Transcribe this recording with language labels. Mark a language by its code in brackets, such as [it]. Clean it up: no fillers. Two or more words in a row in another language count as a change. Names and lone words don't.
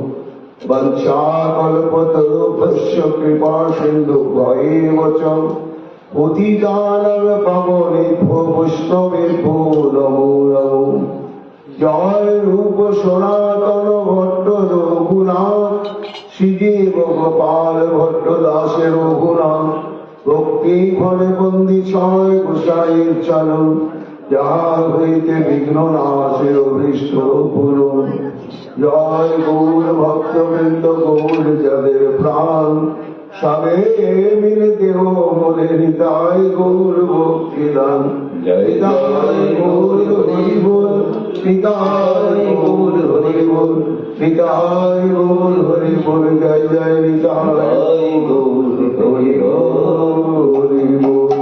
[sa] वंशाकल्पतरुभ्यश्च कृपा सिन्धुभ्येव च पतितानां पावनेभ्यो वैष्णवेभ्यो नमो नमो [bn] জয় রূপ সনাতন ভট্ট রঘুনাথ শ্রীদেব গোপাল ভট্ট দাস রঘুনাথ ভক্তি ফলে বন্দী ছয় গোসাইর চরণ যার হইতে বিঘ্ন নাশে অভীষ্ট পূরণ জয় গৌর ভক্তবৃন্দ গৌর যাদের প্রাণ সবে মিলে দেহ মনে হৃদয় গৌর ভক্তি দান জয় জয় গৌর হরি বল হৃদয় গৌর হরি বল হৃদয় গৌর হরি বল জয় জয় হৃদয় গৌর হরি বল